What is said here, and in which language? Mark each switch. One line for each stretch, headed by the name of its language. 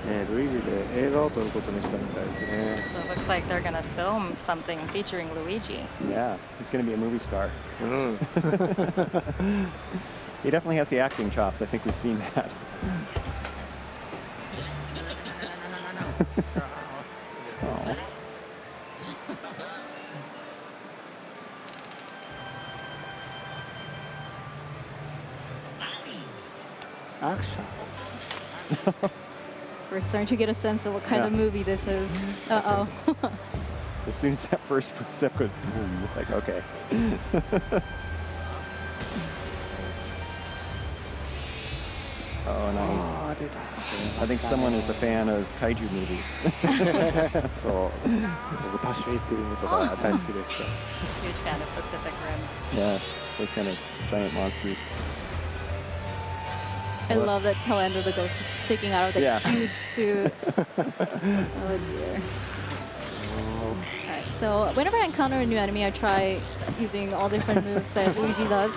Japanese: Luigi で映画を撮ることにしたみたいですね。
English: So it looks like they're gonna film something featuring Luigi. Yeah, he's going to be a movie star. うん。 He definitely has the acting chops. I think we've seen that. Oh.
Japanese: アクション
English: We're starting to get a sense of what kind of Yeah. movie this is. Uh oh. As soon as that first footstep goes boom, like, okay. Oh, nice.
Japanese: あー出た
English: I think someone is a fan of kaiju movies.
Japanese: そう僕パシフィックリムとか大好きでした
English: Huge fan of Pacific Rim. Yeah, those kind of giant monsters. I love that tail end of the ghost just sticking out of the Yeah. huge suit. Oh dear. Alright, so whenever I encounter a new enemy, I try using all different moves that Luigi does.